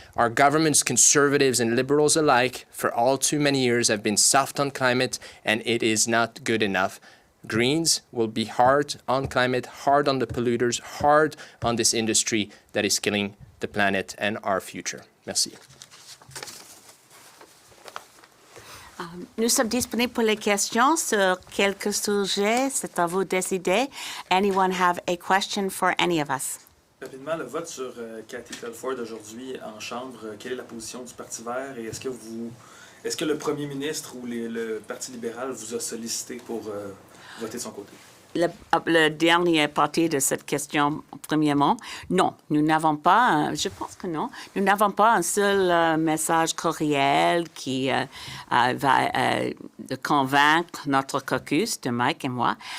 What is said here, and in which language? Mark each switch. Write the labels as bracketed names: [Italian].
[English] Our governments, conservatives and liberals alike, for all too many years have been soft on climate, and it is not good enough. Greens will be hard on climate, hard on the polluters, hard on this industry that is killing the planet and our future. [French] Merci. Nous sommes disponibles pour les questions sur quelques sujets. C'est à vous de décider. [English] Anyone have a question for any of us? [French] Rapidement, le vote sur Cathy Telford aujourd'hui en Chambre, quelle est la position du Parti vert et est-ce que le premier ministre ou le Parti libéral vous a sollicité pour voter de son côté? Le dernier partie de cette question, premièrement, non, nous n'avons pas, je pense que non, nous n'avons pas un seul message courriel qui va convaincre notre caucus de Mike et moi.